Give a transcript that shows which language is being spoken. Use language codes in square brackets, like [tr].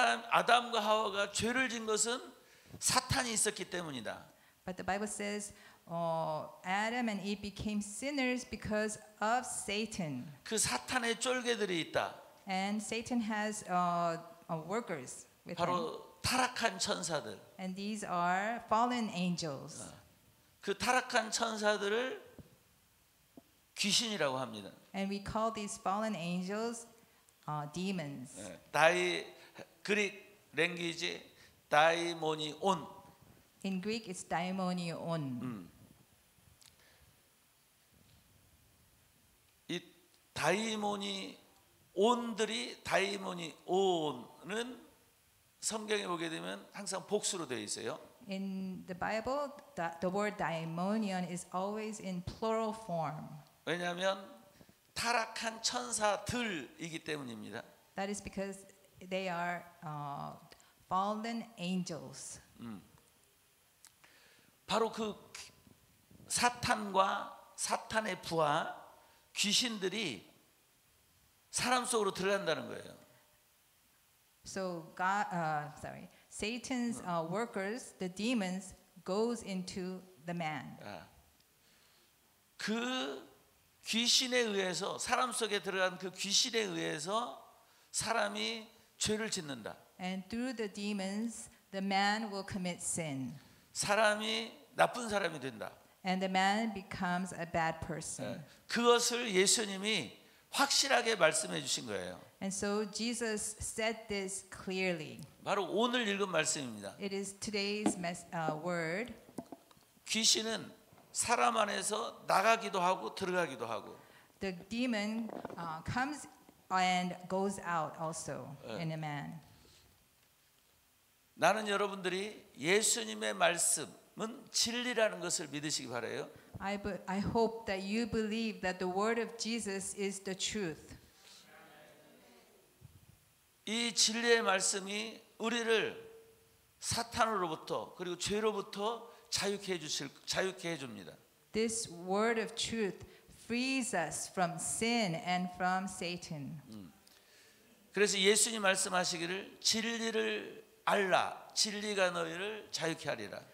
[ko] 아담과 하와가 죄를 진 것은 사탄이 있었기 때문이다. [en] But the Bible says Adam and Eve became sinners because of Satan. [ko] 그 사탄의 쫄개들이 있다. [en] And Satan has workers with him. [ko] 바로 타락한 천사들. [en] And these are fallen angels. [ko] 그 타락한 천사들을 귀신이라고 합니다. [en] And we call these fallen angels demons. 그릭 랭귀지 다이모니온. In Greek, it's daimonion. [ko] 이 다이모니온들이 다이모니온은 성경에 보게 되면 항상 복수로 되어 있어요. [en] In the Bible, the word daimonion is always in plural form. [ko] 왜냐하면 타락한 천사들이기 때문입니다. [en] That is because they are fallen angels. [ko] 바로 그 사탄과 사탄의 부하 귀신들이 사람 속으로 들어간다는 거예요. [en] So Satan's workers, the demons, goes into the man. [ko] 그 귀신에 의해서 사람 속에 들어간 그 귀신에 의해서 사람이 죄를 짓는다. [en] And through the demons, the man will commit sin. [ko] 사람이 나쁜 사람이 된다. [en] And the man becomes a bad person. [ko] 그것을 예수님이 확실하게 말씀해 주신 거예요. [en] And so Jesus said this clearly. [ko] 바로 오늘 읽은 말씀입니다. [en] It is today's word. [ko] 귀신은 사람 안에서 나가기도 하고 들어가기도 하고. [en] The demon comes and goes out also in a man. [ko] 나는 여러분들이 예수님의 말씀은 진리라는 것을 믿으시기 바라요. [en] I hope that you believe that the word of Jesus is the truth. [ko] 이 진리의 말씀이 우리를 사탄으로부터 그리고 죄로부터 자유케 해 줍니다. [en] This word of truth frees us from sin and from Satan. [ko] 그래서 예수님 말씀하시기를 진리를 알라 진리가 너희를 자유케 하리라.